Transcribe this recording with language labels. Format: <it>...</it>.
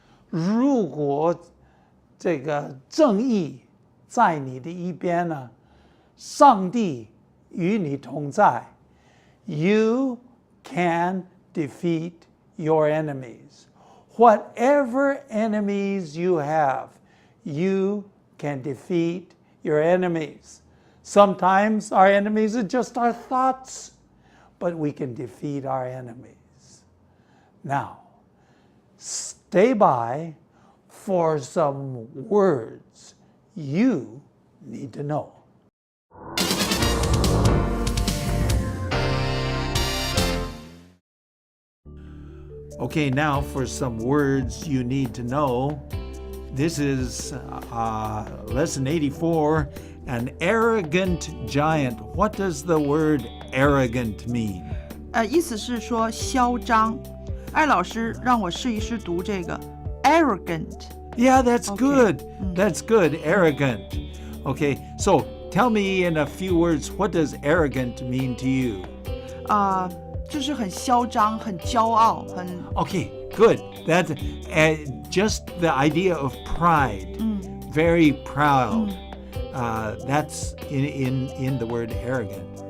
<zh>如果这个正义在你的一边呢，上帝与你同在</zh> <en>you can defeat your enemies. Whatever enemies you have, you can defeat your enemies. Sometimes our enemies are just our thoughts, but we can defeat our enemies. Now, stay by for some words you need to know. Okay, now for some words you need to know. This is lesson 84, an arrogant giant. What does the word arrogant mean?</en> <zh>意思是说嚣张。艾老师让我试一试读这个 arrogant.</zh> <en>Yeah, that's Okay. good. That's good. Arrogant. Okay, so tell me in a few words, what does arrogant mean to you?</en> <zh>就是很嚣张，很骄傲，很</zh> <en>Okay, good. That's just the idea of pride. Very proud. That's in the word arrogant.</en>